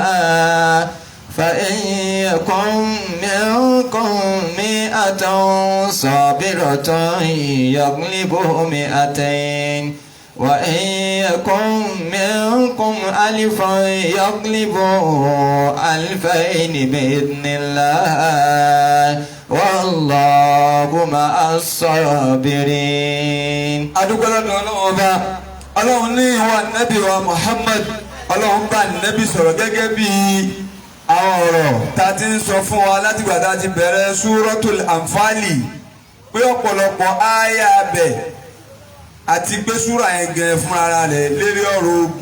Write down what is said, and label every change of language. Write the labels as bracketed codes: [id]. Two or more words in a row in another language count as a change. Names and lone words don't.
[ar] فإن يكن منكم 100 صابرة يغلبوا 200 وإن يكن منكم 1000 يغلبوا 2000 بإذن الله والله مع الصابرين. [yo] adúgbò lọ́dọ̀ Ọlọ́run ọba Ọlọ́run ní ìwà Nábì wa Muhammad Ọlọ́run bá Nábì sọ̀rọ̀ gẹ́gẹ́ bíi àwọn ọ̀rọ̀ tá ti ń sọ fún wa látìgbà tá ti bẹ̀rẹ̀ Suratul Anfali pé ọ̀pọ̀lọpọ̀ àyà bẹ̀ àti pé súra yẹn gẹ̀ẹ́ fún ara rẹ̀ lérí ọ̀rọ̀